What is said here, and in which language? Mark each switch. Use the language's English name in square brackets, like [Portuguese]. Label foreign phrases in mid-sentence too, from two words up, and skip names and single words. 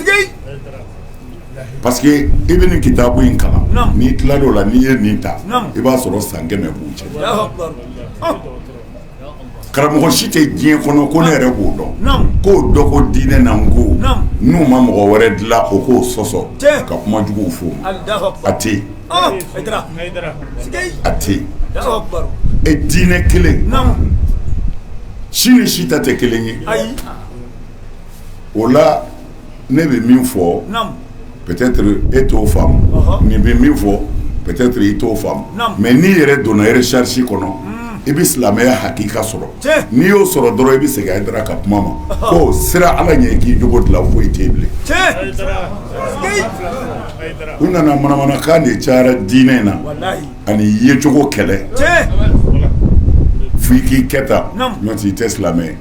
[Bambara] parce que i bɛ nin kitabu in kalan n'i tilal'o la n'i ye nin ta i b'a sɔrɔ san 100 b'u cɛ karamɔgɔ si tɛ diɲɛ kɔnɔ ko ne yɛrɛ b'o dɔn k'o dɔ ko diinɛ na n ko n'u ma mɔgɔ wɛrɛ dilan o k'o sɔsɔ ka kuma juguw fɔ a tɛ yen a tɛ yen e diinɛ kelen si ni si ta tɛ kelen ye o la ne bɛ min fɔ peut-être e t'o faamu nin bɛ min fɔ peut-être i t'o faamu mais n'i yɛrɛ donna recherche kɔnɔ i bɛ silamɛya hakika sɔrɔ n'i y'o sɔrɔ dɔrɔn i bɛ segin a dara ka kuma ma ko sira Ala ɲɛ k'i jogo dilan foyi tɛ yen bilen u nana manamanakan de cayara diinɛ in na ani yecogo kɛlɛ f'i k'i kɛ tan n'o tɛ i tɛ silamɛ ye